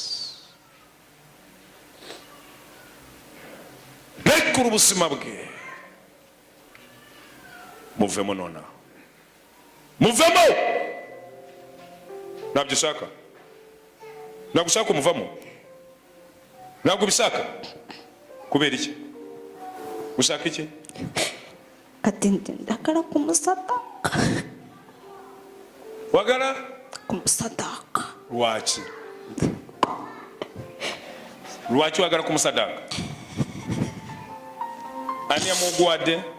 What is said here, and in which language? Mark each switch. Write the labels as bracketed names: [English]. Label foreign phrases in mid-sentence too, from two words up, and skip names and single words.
[Kinyarwanda] Rekura ubuzima bwe, muvemo nonaha, muvemo. Ntabyo ushaka? Ntabwo ushaka kumuvamo? Ntabwo ubishaka? Kubera iki? Ushaka iki? Ndakara kumusadaka. Wagara? Kumusadaka. Rwaki? Rwaki wagara kumusadaka? Ani amugwade?